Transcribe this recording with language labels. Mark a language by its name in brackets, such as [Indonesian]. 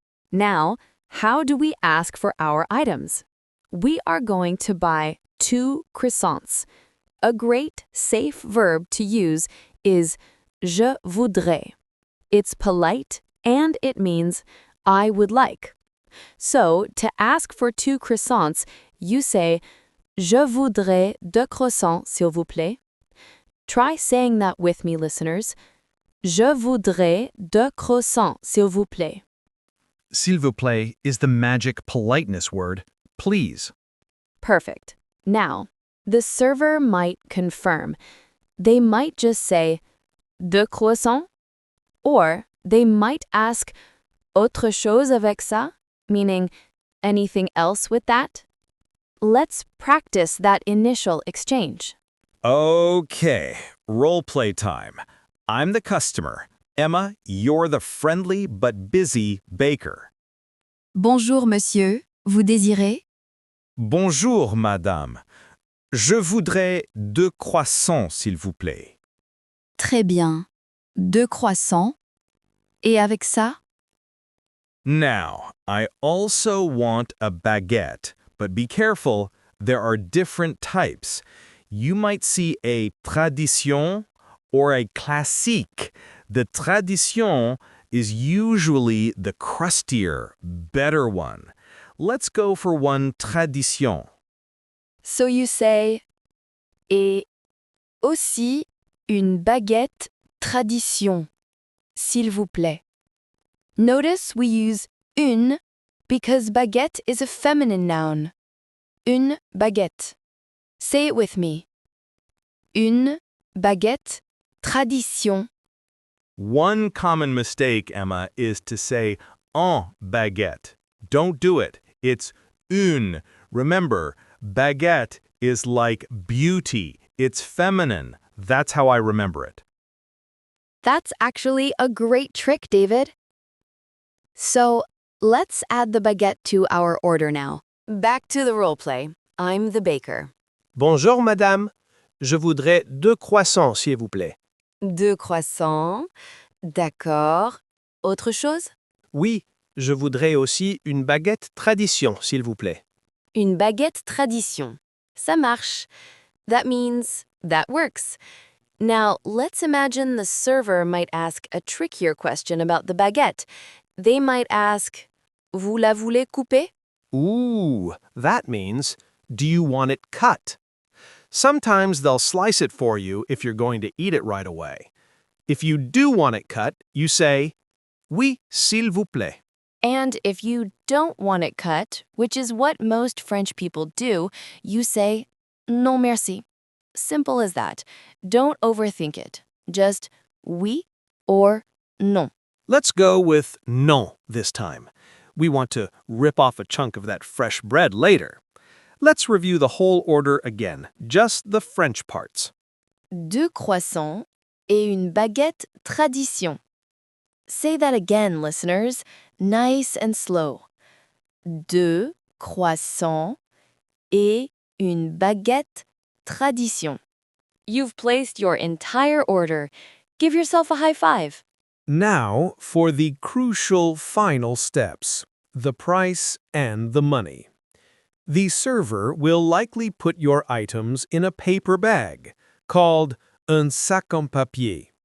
[English] Now, how do we ask for our items? We are going to buy 2 croissants. A great, safe verb to use is je voudrais. It's polite and it means I would like. So, to ask for 2 croissants, you say, [French] Je voudrais 2 croissants, s'il vous plaît. [English] Try saying that with me, listeners. [French] Je voudrais 2 croissants, s'il vous plaît. [English] S'il vous plaît is the magic politeness word, please. Perfect. Now, the server might confirm. They might just say, 2 croissants? Or they might ask, [French] autre chose avec ça? [English] Meaning, anything else with that? Let's practice that initial exchange. Okay, role play time. I'm the customer. Emma, you're the friendly but busy baker. [French] Bonjour, monsieur. Vous désirez? Bonjour, madame. Je voudrais 2 croissants, s'il vous plaît. Très bien. 2 croissants. Et avec ça? [English] Now, I also want a baguette, but be careful, there are different types. You might see a tradition or a classique. The tradition is usually the crustier, better one. Let's go for one tradition. So you say, [French] et aussi une baguette tradition, s'il vous plaît. [English] Notice we use une because baguette is a feminine noun. [French] Une baguette. [English] Say it with me. [French] Une baguette tradition. [English] One common mistake, Emma, is to say un baguette. Don't do it. It's une. Remember, baguette is like beauty. It's feminine. That's how I remember it. That's actually a great trick, David. So, let's add the baguette to our order now. Back to the role play. I'm the baker. [French] Bonjour Madame. Je voudrais 2 croissants, s'il vous plaît. 2 croissants. D'accord. Autre chose? Oui, je voudrais aussi une baguette tradition, s'il vous plaît. Une baguette tradition. Ça marche. [English] That means that works. Now, let's imagine the server might ask a trickier question about the baguette. They might ask, [French] Vous la voulez couper? [English] Ooh, that means, do you want it cut? Sometimes they'll slice it for you if you're going to eat it right away. If you do want it cut, you say, [French] Oui, s'il vous plaît. [English] And if you don't want it cut, which is what most French people do, you say, Non merci. Simple as that. Don't overthink it. Just oui or non. Let's go with non this time. We want to rip off a chunk of that fresh bread later. Let's review the whole order again, just the French parts. [French] 2 croissants et une baguette tradition. [English] Say that again, listeners. Nice and slow. [French] 2 croissants et une baguette tradition. [English] You've placed your entire order. Give yourself a high five. Now for the crucial final steps, the price and the money. The server will likely put your items in a paper bag called [French] un sac en papier.